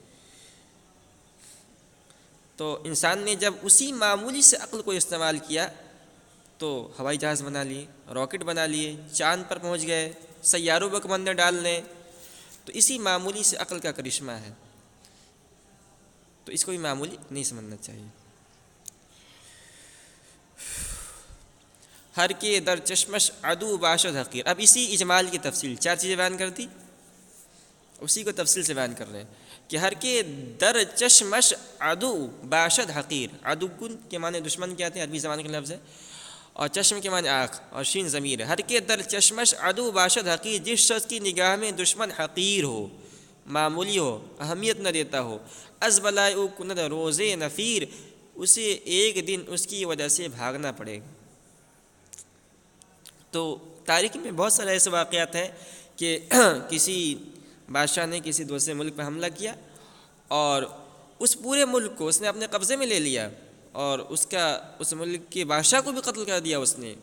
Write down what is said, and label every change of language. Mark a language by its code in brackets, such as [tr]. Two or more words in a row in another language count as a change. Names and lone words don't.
[ur] تو انسان نے جب اسی معمولی سے عقل کو استعمال کیا تو ہوائی جہاز بنا لیے، راکٹ بنا لیے، چاند پر پہنچ گئے، سیاروں پر کمندر ڈال لیں۔ تو اسی معمولی سے عقل کا کرشمہ ہے، تو اس کو بھی معمولی نہیں سمجھنا چاہیے۔ [fa] ہر کے در چشمش عدو باشد حقیر۔ [ur] اب اسی اجمال کی تفصیل، چار چیزیں بیان کر دی، اسی کو تفصیل سے بیان کر رہے ہیں کہ [fa] ہر کے در چشمش عدو باشد حقیر۔ [ur] عدو کے معنی دشمن کے آتے ہیں، عربی زبان کا لفظ ہے، اور چشم کے معنی آنکھ، اور شین ضمیر ہے۔ [fa] ہر کے در چشمش عدو باشد حقیر، [ur] جس شخص کی نگاہ میں دشمن حقیر ہو، معمولی ہو، اہمیت نہ دیتا ہو، [fa] از بلائے او کند روزے نفیر، [ur] اسے ایک دن اس کی وجہ سے بھاگنا پڑے گا۔ تو تاریخ میں بہت سارے ایسے واقعات ہیں کہ کسی بادشاہ نے کسی دوسرے ملک پہ حملہ کیا اور اس پورے ملک کو اس نے اپنے قبضے میں لے لیا، اور اس ملک کے بادشاہ کو بھی قتل کر دیا اس نے۔